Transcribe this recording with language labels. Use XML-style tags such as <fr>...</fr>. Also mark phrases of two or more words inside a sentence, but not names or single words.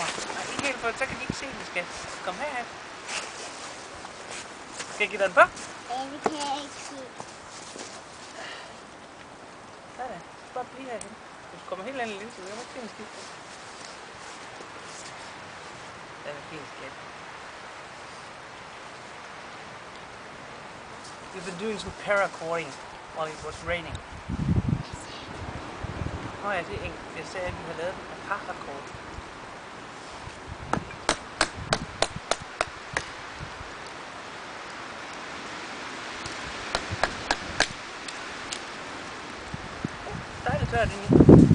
<da>Nej, ikke helt for, så kan de ikke se, at den skal komme herhen. Skal jeg give den på? Ja, det kan jeg ikke se. Sådan. Bare blive herhen. Hvis du kommer helt ind i linsen, så kan du ikke se en skidt. Den er fin skat.</da> <en>We've been doing some paracord while it was raining.</en> <da>Nå ja, det er enkelt. Jeg sagde, at vi har lavet en paracord. Dejligt tørt inde i.</da>